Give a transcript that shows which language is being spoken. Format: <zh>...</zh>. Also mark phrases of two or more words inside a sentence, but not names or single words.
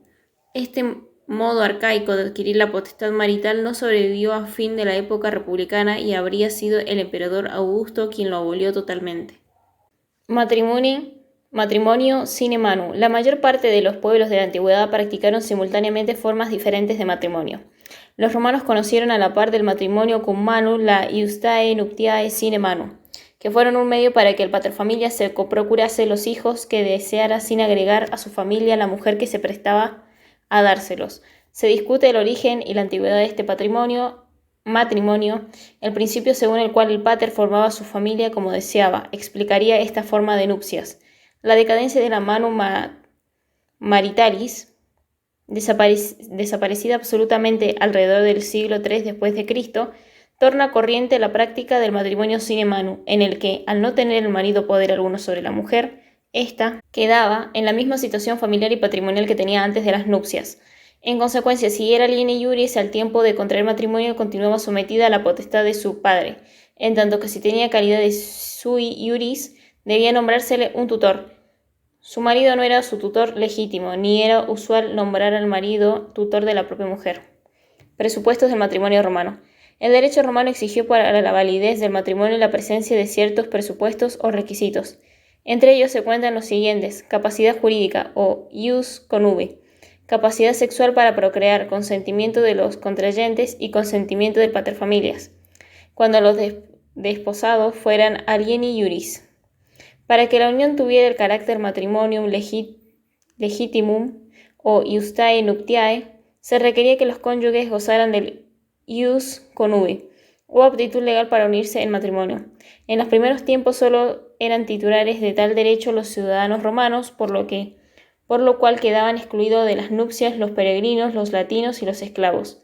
<es>Este modo arcaico de adquirir la potestad marital no sobrevivió a fin de la época republicana y habría sido el emperador Augusto quien lo abolió totalmente. Matrimoni Matrimonio</es> <la>sine manu.</la> <es>La mayor parte de los pueblos de la antigüedad practicaron simultáneamente formas diferentes de matrimonio. Los romanos conocieron a la par del matrimonio</es> <la>cum manu</la> <es>la</es> <la>iustae nuptiae sine manu,</la> <es>que fueron un medio para que el paterfamilias se procurase los hijos que deseara sin agregar a su familia la mujer que se prestaba a dárselos. Se discute el origen y la antigüedad de este matrimonio, el principio según el cual el pater formaba su familia como deseaba, explicaría esta forma de nupcias. La decadencia de la</es> <la>manu maritalis,</la> <es>desaparecida absolutamente alrededor del siglo III después de Cristo, torna corriente la práctica del matrimonio</es> <la>sine manu,</la> <es>en el que, al no tener el marido poder alguno sobre la mujer, ésta quedaba en la misma situación familiar y patrimonial que tenía antes de las nupcias. En consecuencia, si era</es> <la>aliene iuris,</la> <es>al tiempo de contraer matrimonio continuaba sometida a la potestad de su padre, en tanto que si tenía calidad de</es> <la>sui iuris,</la> <es>debía nombrársele un tutor. Su marido no era su tutor legítimo, ni era usual nombrar al marido tutor de la propia mujer. Presupuestos del matrimonio romano. El derecho romano exigió para la validez del matrimonio la presencia de ciertos presupuestos o requisitos. Entre ellos se cuentan los siguientes: capacidad jurídica o</es> <la>ius connubi,</la> <es>capacidad sexual para procrear, consentimiento de los contrayentes y consentimiento del paterfamilias, cuando los desposados fueran</es> <la>alieni iuris.</la> <es>Para que la unión tuviera el carácter</es> <la>matrimonium legitimum</la> <es>o</es> <la>iustae nuptiae,</la> <es>se requería que los cónyuges gozaran del</es> <la>ius connubi,</la> <es>o aptitud legal para unirse en matrimonio. En los primeros tiempos solo eran titulares de tal derecho los ciudadanos romanos, por lo cual quedaban excluidos de las nupcias los peregrinos, los latinos y los esclavos.</es>